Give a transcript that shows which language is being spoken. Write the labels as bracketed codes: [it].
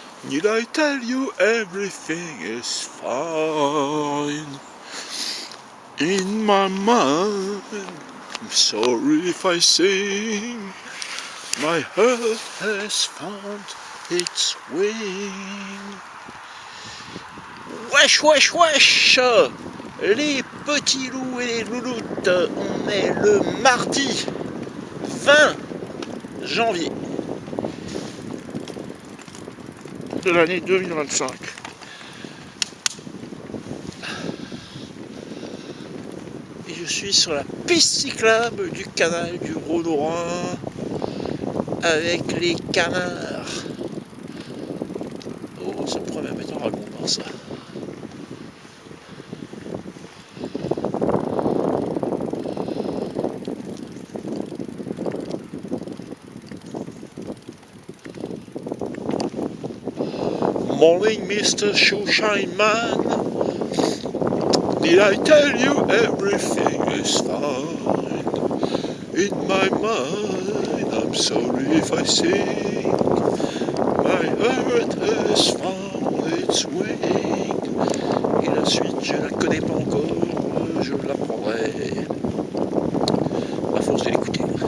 [en] Need I tell you everything is fine in my mind? I'm sorry if I sing. My heart has found its wing. [fr] Wesh, wesh, wesh! Les petits loups et les louloutes, on est le mardi 20 janvier de l'année 2025. Et je suis sur la piste cyclable du canal du Rhône-Rhin avec les canards. Oh, ça pourrait même être un raconteur, ça. [en] Morning, Mr. Shoeshine Man. Did I tell you everything is fine in my mind? I'm sorry if I sing. My heart has found its wing. [fr] Et la suite, je la connais pas encore, je l'apprendrai à force de l'écouter.